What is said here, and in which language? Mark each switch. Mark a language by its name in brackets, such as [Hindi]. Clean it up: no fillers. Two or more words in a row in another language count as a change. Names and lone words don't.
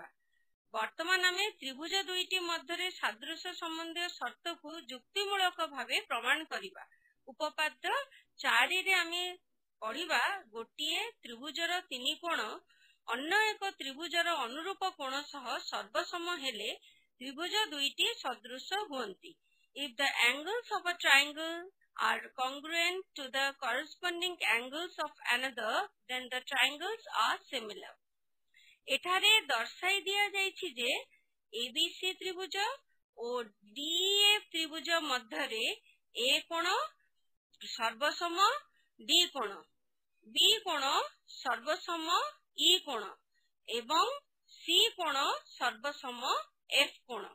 [Odia] ବର୍ତ୍ତମାନ ଆମେ ତ୍ରିଭୁଜ ଦୁଇଟି ମଧ୍ୟରେ ସାଦୃଶ୍ୟ ସମ୍ବନ୍ଧୀୟ ସର୍ତ୍ତକୁ ଯୁକ୍ତିମୂଳକ ଭାବେ ପ୍ରମାଣ କରିବା। ଉପପାଦ୍ୟ 4ରେ ଆମେ ପଢିବା, ଗୋଟିଏ ତ୍ରିଭୁଜର ତିନି କୋଣ ଅନ୍ୟ ଏକ ତ୍ରିଭୁଜର ଅନୁରୂପ କୋଣ ସହ ସର୍ବସମ ହେଲେ ତ୍ରିଭୁଜ ଦୁଇଟି ସଦୃଶ ହୁଅନ୍ତି। [English] If the angles of a triangle are congruent to the corresponding angles of another, then the triangles are similar. [Odia] ଏଠାରେ ଦର୍ଶାଇ ଦିଆଯାଇଛି ଯେ ABC ତ୍ରିଭୁଜ ଓ DEF ତ୍ରିଭୁଜ ମଧ୍ୟରେ A କୋଣ ସର୍ବସମ D କୋଣ, B କୋଣ ସର୍ବସମ E କୋଣ ଏବଂ C କୋଣ ସର୍ବସମ F କୋଣ।